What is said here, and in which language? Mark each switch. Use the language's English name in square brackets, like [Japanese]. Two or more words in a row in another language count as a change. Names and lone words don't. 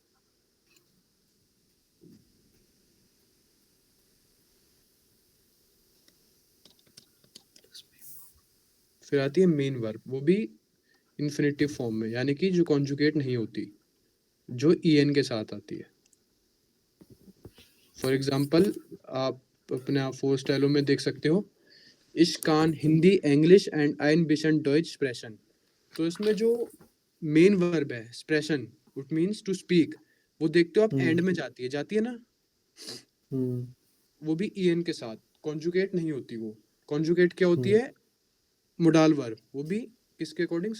[Hindi] फिर आती है [English] main verb, [Hindi] वो भी [English] infinitive form [Hindi] में, यानी कि जो कॉन्जुगेट नहीं होती, जो en के साथ आती है। [English] for example [Hindi] आप अपने फोर स्टाइलों में देख सकते हो, [German] Ich kann [English] Hindi English and [German] ein bisschen Deutsch sprechen। [Hindi] तो इसमें जो [English] main verb [Hindi] है स्प्रेशन, [English] it means to speak, [Hindi] वो देखते हो आप एंड में जाती है ना, वो भी en के साथ, कॉन्जुगेट नहीं होती। वो कॉन्जुगेट क्या होती है? [English] modal verb, [Hindi] वो भी किसके अकॉर्डिंग?